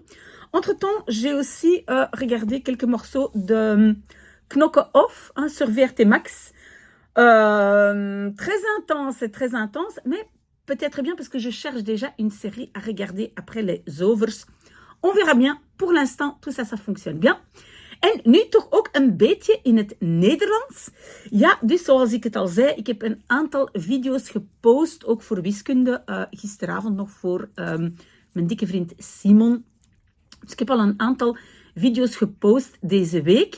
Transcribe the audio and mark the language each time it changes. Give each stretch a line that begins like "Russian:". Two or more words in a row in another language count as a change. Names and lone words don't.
French: Entre-temps, j'ai aussi regardé quelques morceaux de Knokke Off sur VRT Max. Très intense, mais peut-être bien parce que je cherche déjà une série à regarder après les Zovers. On verra bien. Pour l'instant, tout ça fonctionne bien.
Dutch: En nu toch ook een beetje in het Nederlands. Ja, dus zoals ik het al zei, ik heb een aantal video's gepost, ook voor wiskunde, gisteravond nog voor mijn dikke vriend Simon. Dus ik heb al een aantal video's gepost deze week.